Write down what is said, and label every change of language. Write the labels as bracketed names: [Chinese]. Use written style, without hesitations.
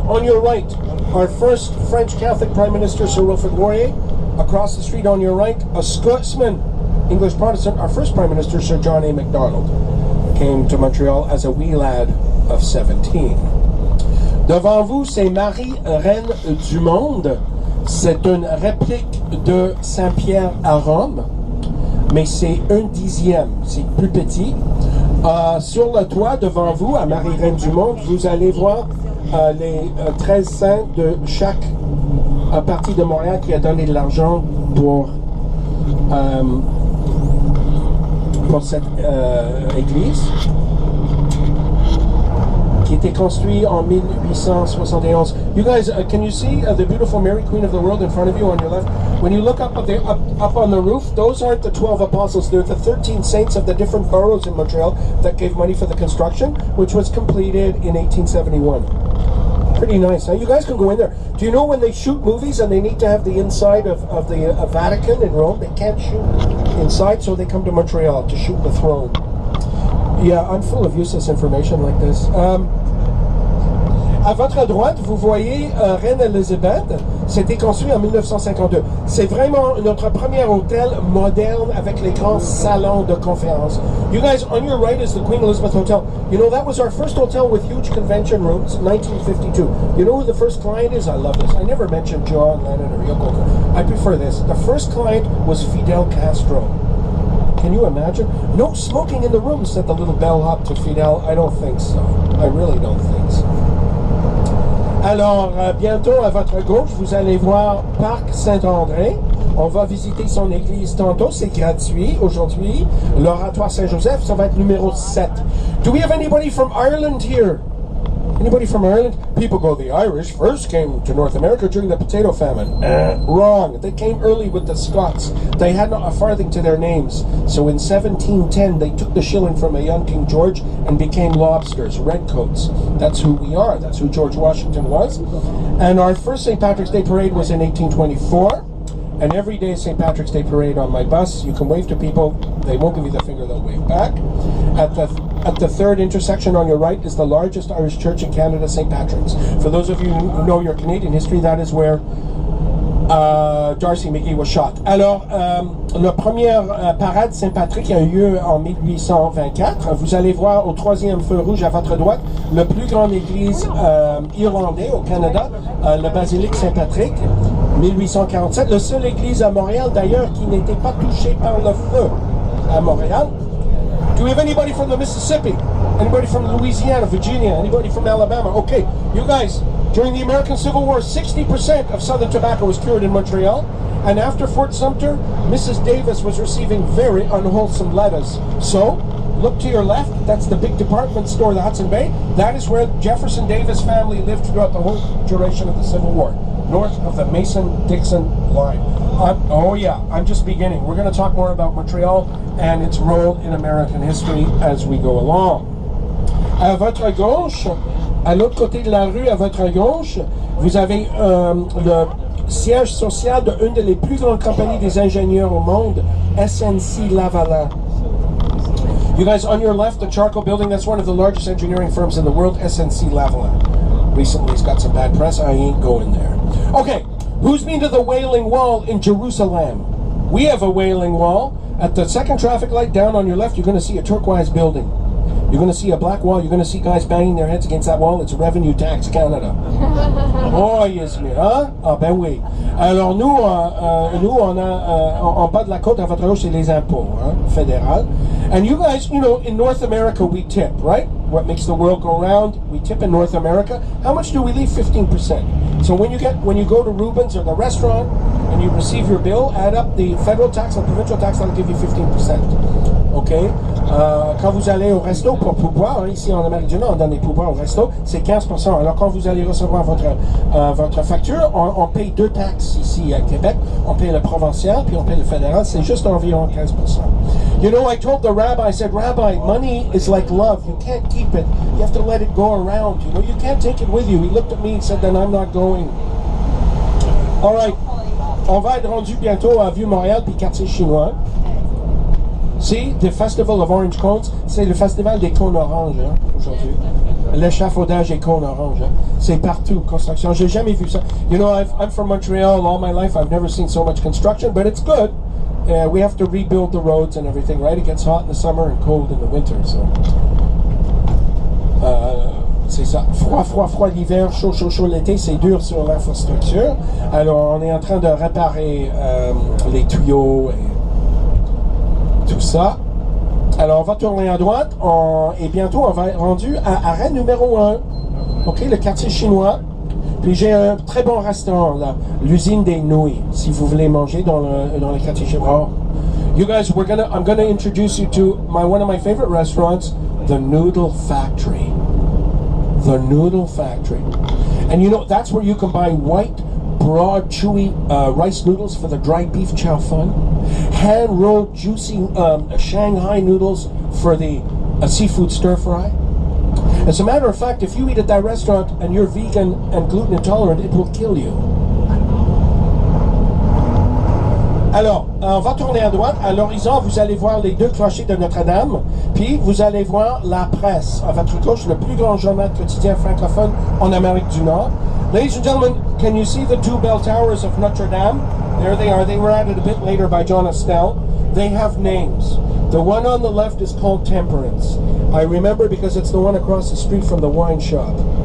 [English] On your right, our first French Catholic Prime Minister, Sir Wilfrid Laurier. Across the street on your right, a Scotsman, English Protestant, our first Prime Minister, Sir John A. Macdonald, came to Montreal as a wee lad of 17. [French] Devant vous, c'est Marie, Reine du Monde. C'est une réplique de Saint-Pierre à Rome, mais c'est 1/10, c'est plus petit. Sur le toit, devant vous, à Marie, Reine du Monde, vous allez voir les 13 saints de chaque partie de Montréal qui a donné de l'argent pour cette église qui était construite en 1871. [English] You guys, can you see the beautiful Mary Queen of the World in front of you on your left? When you look up on the roof, those aren't the 12 apostles. They're the 13 saints of the different boroughs in Montreal that gave money for the construction, which was completed in 1871. Pretty nice. Now you guys can go in there. Do you know when they shoot movies and they need to have the inside of the Vatican in Rome? They can't shoot inside, so they come to Montreal to shoot the throne. Yeah, I'm full of useless information like this. [French] À votre droite, vous voyez Reine Elizabeth. C'était construit en 1952. C'est vraiment notre premier hôtel moderne avec les grands salons de conférence. [English] You guys, on your right is the Queen Elizabeth Hotel. You know, that was our first hotel with huge convention rooms, 1952. You know who the first client is? I love this. I never mentioned John Lennon or Yoko Ono. I prefer this. The first client was Fidel Castro. Can you imagine? No smoking in the room, said the little bellhop to Fidel. I don't think so. I really don't think so. [French] Alors, bientôt, à votre gauche, vous allez voir Parc Saint-André. On va visiter son église tantôt, c'est gratuit aujourd'hui. L'oratoire Saint-Joseph, ça va être numéro 7. [English] Do we have anybody from Ireland here? Anybody from Ireland? People go, the Irish first came to North America during the potato famine. Wrong. They came early with the Scots. They had not a farthing to their names. So in 1710, they took the shilling from a young King George and became lobsters, redcoats. That's who we are. That's who George Washington was. And our first St. Patrick's Day parade was in 1824. And every day St. Patrick's Day parade on my bus, you can wave to people. They won't give you the finger, they'll wave back. At the third intersection on your right is the largest Irish church in Canada, St. Patrick's. For those of you who know your Canadian history, that is where Darcy McGee was shot. [French] Alors, la première parade Saint-Patrick a eu lieu en 1824. Vous allez voir au troisième feu rouge à votre droite, le plus grande église irlandais au Canada, la basilique Saint-Patrick, 1847. La seule église à Montréal, d'ailleurs, qui n'était pas touchée par le feu à Montréal. [English] Do we have anybody from the Mississippi? Anybody from Louisiana, Virginia? Anybody from Alabama? Okay, you guys, during the American Civil War, 60% of Southern tobacco was cured in Montreal. And after Fort Sumter, Mrs. Davis was receiving very unwholesome lettuce. So, look to your left, that's the big department store, the Hudson Bay. That is where Jefferson Davis family lived throughout the whole duration of the Civil War, north of the Mason-Dixon line. Oh yeah, I'm just beginning. We're going to talk more about Montreal and its role in American history as we go along. [French] À votre gauche, à l'autre côté de la rue, à votre gauche, vous avez le siège social de une des plus grandes compagnies des ingénieurs au monde, SNC Lavalin. [English] You guys, on your left, the charcoal building, that's one of the largest engineering firms in the world, SNC Lavalin. Recently, it's got some bad press. I ain't going there. Okay, who's been to the Wailing Wall in Jerusalem? We have a Wailing Wall. At the second traffic light down on your left, you're going to see a turquoise building. You're going to see a black wall. You're going to see guys banging their heads against that wall. It's Revenue Tax Canada. Oh, yes, [French] mais, hein? Ah, ben oui. Alors, nous on a, en bas de la côte, à votre gauche, c'est les impôts, hein, fédéral. [English] And you guys, you know, in North America, we tip, right? What makes the world go round? We tip in North America. How much do we leave? 15%. So when you go to Reuben's or the restaurant and you receive your bill, add up the federal tax and provincial tax, that'll give you 15%. OK? [French] Quand vous allez au resto pour pourboire, ici en Amérique du Nord, on donne des pourboires au resto, c'est 15%. Alors quand vous allez recevoir votre facture, on paye 2 taxes ici à Québec. On paye le provincial, puis on paye le fédéral. C'est juste environ 15%. [English] You know, I told the rabbi, I said, Rabbi, money is like love. You can't keep it. You have to let it go around. You know, you can't take it with you. He looked at me and said, then I'm not going. All right. [French] On va être rendu bientôt à Vieux-Montréal, puis quartier chinois. C'est [English] the Festival of Orange Cones. [French] C'est le festival des cônes oranges hein, aujourd'hui. L'échafaudage des cônes oranges. Hein. C'est partout, construction. J'ai jamais vu ça. [English] You know, I'm from Montreal all my life. I've never seen so much construction, but it's good. We have to rebuild the roads and everything, right? It gets hot in the summer and cold in the winter, so... [French] c'est ça. Froid l'hiver, chaud l'été, c'est dur sur l'infrastructure. Alors, on est en train de réparer les tuyaux et tout ça. Alors, on va tourner à droite et bientôt, on va être rendu à arrêt numéro 1. OK, le quartier chinois. Puis j'ai un très bon restaurant là, l'usine des nouilles, si vous voulez manger dans le quartier chinois. [English] You guys, I'm gonna introduce you to one of my favorite restaurants, the Noodle Factory. The Noodle Factory. And you know, that's where you can buy white, broad, chewy rice noodles for the dry beef chow fun, hand-rolled, juicy Shanghai noodles for the seafood stir-fry. As a matter of fact, if you eat at that restaurant and you're vegan and gluten intolerant, it will kill you. [French] Alors, on va tourner à droite. À l'horizon, vous allez voir les 2 clochers de Notre-Dame. Puis, vous allez voir la presse. À votre gauche, le plus grand journal quotidien francophone en Amérique du Nord. [English] Ladies and gentlemen, can you see the 2 bell towers of Notre-Dame? There they are. They were added a bit later by John Estelle. They have names. The one on the left is called Temperance. I remember because it's the one across the street from the wine shop.